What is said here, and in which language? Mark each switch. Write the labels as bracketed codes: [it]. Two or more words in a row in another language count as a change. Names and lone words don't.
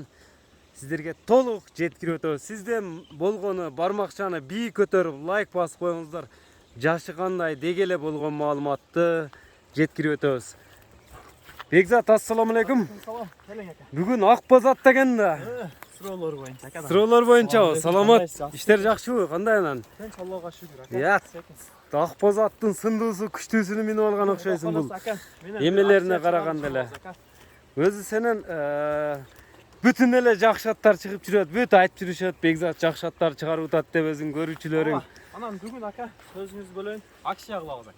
[ky] Сиздерге толук жеткирип өтөбүз. Сизден болгону бармакчаны бийик көтөрүп лайк басып коюңуздар. Жашы кандай дегеле болгон маалыматты жеткирип өтөбүз. Бекзат, ассаламу алейкум. Бүгүн ак боз ат деген да. Суроолор боюнча. Суроолор боюнча. Саламат. Иштер жакшыбы? Кандай анан? [uz] Tinch, Allohga shukr aka. [ky] Я, ак боз аттын сындуусу, күчтүүсүнү минип алган окшойсуң бул. Эмелерине караганда эле. Өзү сенен бүтүн эле жакшы аттар чыгып жүрөт, бүт айтып жүрүшөт, Бекзат жакшы аттар чыгарып атат деп өзүң көрүүчүлөрүң. Анан бүгүн aka сөзүңүз бөлөйүн, акция кылабыз aka.